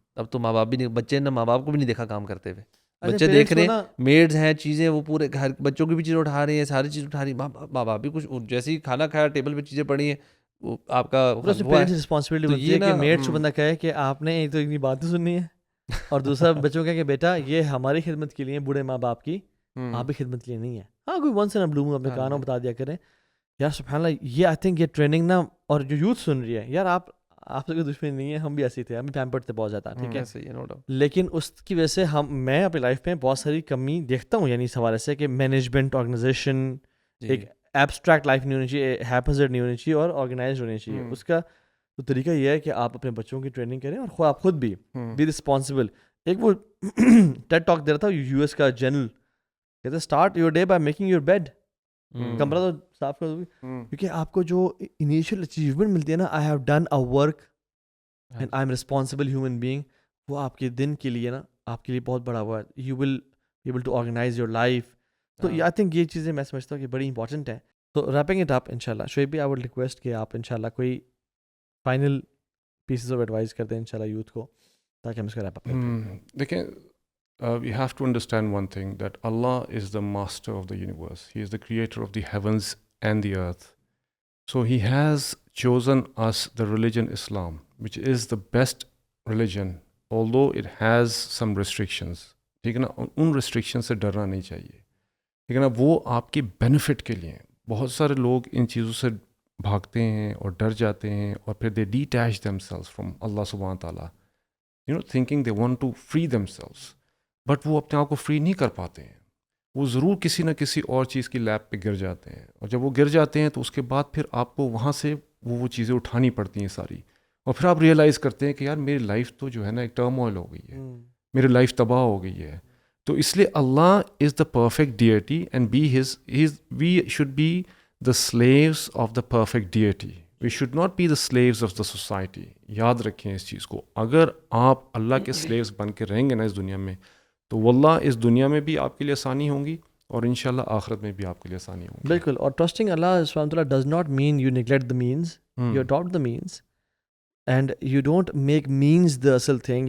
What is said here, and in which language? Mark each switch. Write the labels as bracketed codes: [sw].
[ur] اب تو ماں باپ بھی نہیں، بچے نے ماں باپ کو بھی نہیں دیکھا کام کرتے ہوئے. بچے دیکھ رہے ہیں میڈز ہیں، چیزیں وہ پورے گھر بچوں کی بھی چیزیں اٹھا رہی ہیں، ساری چیز اٹھا رہی ہیں. ماں باپ بھی کچھ جیسے ہی کھانا کھایا ٹیبل پہ چیزیں پڑی ہیں، وہ آپ کا پیرنٹس رسپانسبلٹی بنتی ہے کہ میڈس کو بندہ کہے کہ آپ نے ایک تو اتنی باتیں سننی ہے، اور دوسرا بچوں کا کہ بیٹا یہ ہماری خدمت کے لیے، بوڑھے ماں باپ کی آپ کی خدمت کے لیے نہیں ہے. ہاں کوئی [en] once in a blue moon [ur] اپنے کانوں بتا دیا کریں. یار سبحان اللہ، یہ [en] I think [ur] یہ ٹریننگ نا، اور جو یوتھ سن رہی ہے، یار آپ سے کوئی دشمنی نہیں ہے، ہم بھی ایسے تھے، ہم بھی پیمپرڈ تھے بہت زیادہ، ٹھیک ہے. لیکن اس کی وجہ سے میں اپنی لائف میں بہت ساری کمی دیکھتا ہوں، یعنی اس حوالے سے کہ مینجمنٹ، آرگنائزیشن، ایک ایبسٹریکٹ لائف نہیں ہونی چاہیے، ہیپزڈ نہیں ہونی چاہیے، اور آرگنائزڈ ہونی چاہیے. اس کا تو طریقہ یہ ہے کہ آپ اپنے بچوں کی ٹریننگ کریں، اور آپ خود بھی رسپانسبل. ایک وہ ٹیڈ ٹاک دے رہا تھا یو ایس کا جنرل، کہتے [en] Start your day by making your bed. [ur] کمرہ تو صاف کر دو، کیونکہ آپ کو جو انیشیل اچیومنٹ ملتی ہے نا، [en] I have done a work and I am responsible human being, [ur] وہ آپ کے دن کے لیے نا آپ کے لیے بہت بڑا ہوا ہے. [en] You will be able to organise your life. تو I think [ur] یہ چیزیں میں سمجھتا ہوں کہ بڑی [en] Important ہیں. [ur] تو ریپنگ اٹ اپ ان شاء اللہ، شعیب بھی [en] I would request [ur] کہ آپ ان شاء اللہ کوئی فائنل پیسز آف ایڈوائز کر دیں ان شاء اللہ یوتھ کو، تاکہ ہم اس کا ریپ اپ کریں. دیکھیں، [en] we have to understand one thing, that Allah is the master of the universe. He is the creator of the heavens and the earth. So he has chosen us the religion Islam, which is the best religion, although it has some restrictions. [ur] ٹھیک ہے نا، ان restriction سے ڈرنا نہیں چاہیے، ٹھیک ہے نا. وہ آپ کے بینیفٹ کے لیے. بہت سارے لوگ ان چیزوں سے بھاگتے ہیں اور ڈر جاتے ہیں، اور پھر [en] they detach themselves from Allah سبحانہ تعالیٰ، thinking they want to free themselves, but [ur] وہ اپنے آپ کو فری نہیں کر پاتے ہیں. وہ ضرور کسی نہ کسی اور چیز کی لیپ پہ گر جاتے ہیں، اور جب وہ گر جاتے ہیں تو اس کے بعد پھر آپ کو وہاں سے وہ چیزیں اٹھانی پڑتی ہیں ساری، اور پھر آپ ریئلائز کرتے ہیں کہ یار میری لائف تو جو ہے نا ایک ٹرم آئل ہو گئی ہے، میری لائف تباہ ہو گئی ہے. تو اس لیے [en] Allah is the perfect deity and we should be the slaves of the perfect deity. We should not be the slaves of the society. [ur] یاد رکھیں اس چیز کو. اگر آپ اللہ کے سلیوز بن کے رہیں گے نا اس دنیا میں، تو واللہ اس دنیا میں بھی آپ کے لیے آسانی ہوں گی، اور انشاءاللہ آخرت میں بھی آپ کے لیے آسانی ہوگی. بالکل. [en] اور ٹرسٹنگ اللہ سبحانہ تعالیٰ does not mean you neglect the means, you adopt the means and you don't make means the اصل thing.